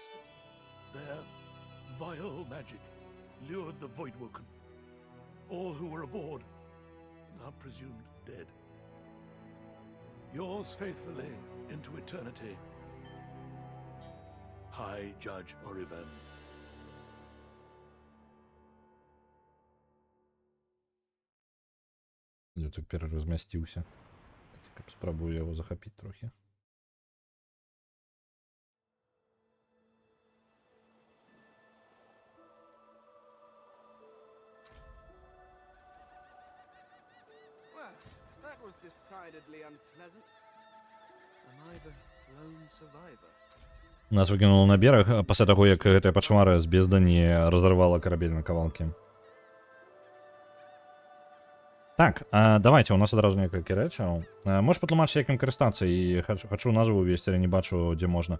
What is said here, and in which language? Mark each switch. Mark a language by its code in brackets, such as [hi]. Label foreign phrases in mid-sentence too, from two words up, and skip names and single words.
[en] Their vile magic lured the Voidwoken. All who were aboard are presumed dead. Yours faithfully into eternity, High Judge Oriven. [be] Я тут пераразмясціўся. Спрабую яго захапіць трохі. [en] Well, that was decidedly unpleasant. Am I the lone survivor? [be] Нас выкінула на бераг пасля таго, як гэтая пачмара з бездані разарвала карабель на кавалкі. Так, давайте, у нас адразу некалькі рэчаў. Можаш патлумачыць, як ім карыстацца, і хачу назву увесці, але не бачу, дзе можна.